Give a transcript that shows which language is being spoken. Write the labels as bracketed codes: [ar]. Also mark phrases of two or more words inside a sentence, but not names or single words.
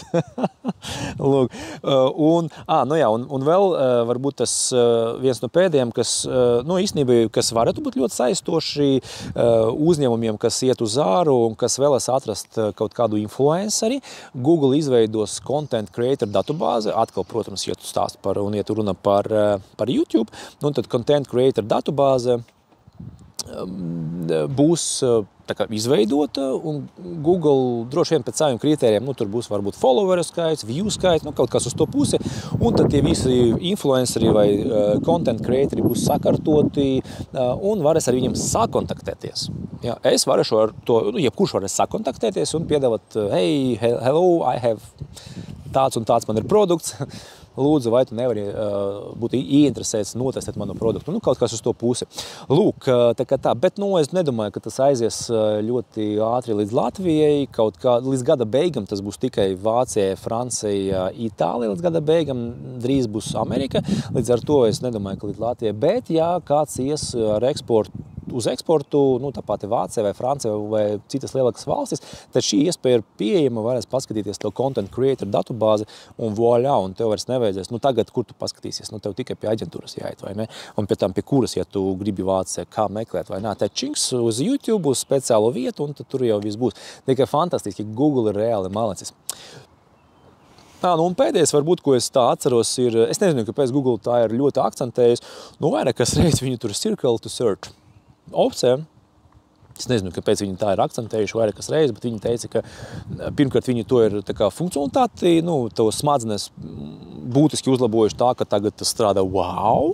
[lv] Lūk. Un vēl varbūt tas viens no pēdējiem, kas, īstenībā, kas varētu būt ļoti saistoši uzņēmumiem, kas iet uz āru un kas vēlas atrast kaut kādu influenceri. Google izveidos [en] content creator [lv] datubāzi, atkal, protams, ja tu stāst un ja tu runa par YouTube, tad [en] content creator [lv] datubāze būs tā kā izveidota, un Google droši vien pēc saviem kritērijiem, tur būs varbūt followeru skaits, view skaits, kaut kas uz to pusi, un tad tie visi influenceri vai [en] content creatori [lv] būs sakārtoti, un varēs ar viņiem sakontaktēties. Jā, es varēšu ar to, jebkurš varēs sakontaktēties un piedāvāt, [en] hey, hello, I have [lv] tāds un tāds man ir produkts, lūdzu, vai tu nevari būt ieinteresēts notestēt manu produktu. Kaut kas uz to pusi. Lūk, tā, bet es nedomāju, ka tas aizies ļoti ātri līdz Latvijai. Kaut kā līdz gada beigam tas būs tikai Vācija, Francija, Itālija līdz gada beigam. Drīz būs Amerika. Līdz ar to es nedomāju, ka līdz Latvijai. Bet, ja kāds ies ar uz eksportu, tā pati Vācija vai Francija vai citas lielākas valstis, tad šī iespēja ir pieejama, varēs paskatīties to content creator datubāzi un voļā, un tev vairs nevajadzēs. Tagad, kur tu paskatīsies? Tev tikai pie aģentūras jāiet, vai ne? Un pie tam, pie kuras, ja tu gribi Vācijā, kā meklēt, vai ne? Tad činks uz YouTube, uz speciālo vietu, un tad tur jau viss būs. Tikai fantastiski, Google ir reāli malicis. Un pēdējais, varbūt, ko es tā atceros, ir, es nezinu, kāpēc Google tā ir ļoti akcentējis, vairākas reizes viņu tur [en] circle to search [lv] opcija, Es nezinu, kāpēc viņi tā ir akcentējuši vairākas reizes, bet viņi teica, ka pirmkārt viņi to ir tā kā funkcionalitāti, to smadzenes būtiski uzlabojuši tā, ka tagad tas strādā wow.